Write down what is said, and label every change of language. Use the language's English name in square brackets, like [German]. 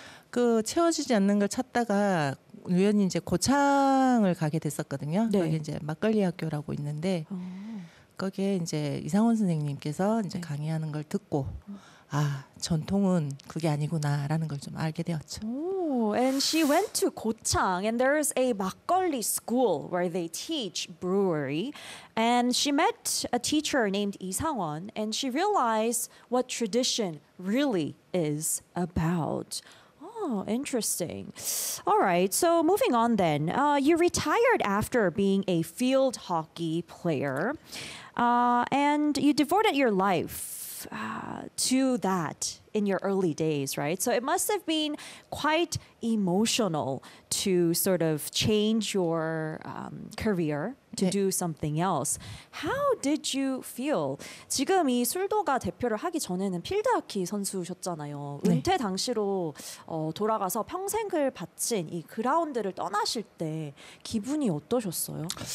[Korean] 그 채워지지 않는 걸 찾다가 우연히 이제 고창을 가게 됐었거든요. 네. 거기 이제 막걸리 학교라고 있는데 거기에 이제 이상원 선생님께서 이제 네. 강의하는 걸 듣고 아 전통은 그게 아니구나라는 걸 좀 알게 되었죠. [English] Oh, and she went to 고창 and there is a 막걸리 school where they teach brewery and she met a teacher named 이상원 and she realized what tradition really is about. Oh, interesting. All right, so moving on then. You retired after being a field hockey player. And you devoted your life to that in your early days, right? So it must have been quite emotional to sort of change your career to 네. do something else. How did you feel? [Korean] 지금 이 술도가 대표를 하기 전에는 필드하키 선수셨잖아요. 네. 은퇴 당시로 돌아가서 평생을 바친 이 그라운드를 떠나실 때 기분이 어떠셨어요?